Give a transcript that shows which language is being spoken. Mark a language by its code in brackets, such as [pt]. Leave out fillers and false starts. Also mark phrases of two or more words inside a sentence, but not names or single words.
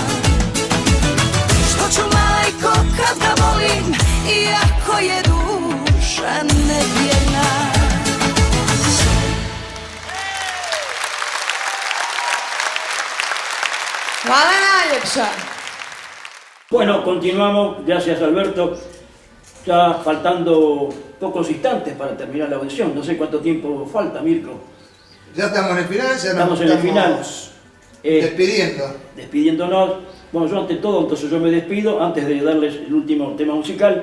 [hr] Što ću majko kad ga volim, iako je duša nevjerna. Hvala najljepša. [es] Bueno, continuamos, gracias Alberto. Ya faltando pocos instantes para terminar la audición. No sé cuánto tiempo falta, Mirko. Ya estamos en el final, ya Estamos nos en el final. despidiendo. Despidiéndonos. Bueno, yo ante todo, entonces yo me despido, antes de darles el último tema musical.